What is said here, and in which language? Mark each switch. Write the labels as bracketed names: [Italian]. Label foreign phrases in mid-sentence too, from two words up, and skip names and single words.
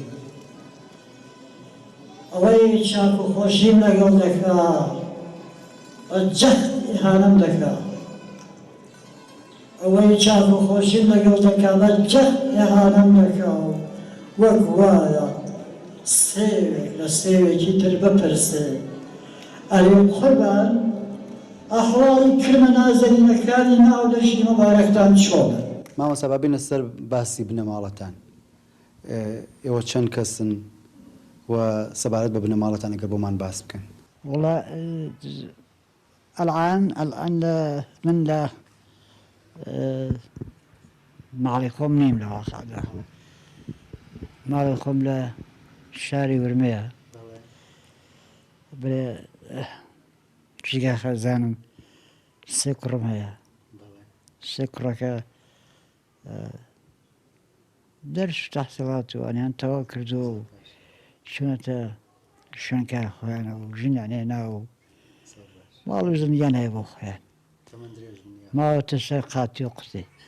[Central Kurdish] ئەوەی چاک و خۆشیم لەگەڵ دەکا جەهد ئیهانەم دەکا ئەوەی چاک و خۆشیم لەگەڵ دەکا بە جەهد ئیهانەم دەکا و وەک وایە سێوێک لە سێوێکی تر بپرسێ ئەرێ قوربان ئەحواڵی کرمە نازەنینەکانی ناودەشی مەبارەکتان چۆنە؟ مامۆستا بابینە سەر باسی بنەماڵەتان ئێوە چەند کەسن و سەبارەت بە بنەماڵەتان ئەگەر بۆمان باس بکەن [Arabic] والله الآن [Central Kurdish] من لا ماڵی خۆم نیم لە واقعدا ماڵی خۆم لە شاری ورمەیە بێ جگا خەزانم سێ کوڕم هەیە سێ کوڕەکە دەرس تەحسیڵات و ئەنیان تەواو کردووە و چوونەتە شوێنکار خۆیانەوە و ژنیان هێناوە و ماڵ و زندیان هەیە بۆ خۆیان ماوەتە سەر قاتی و قوتی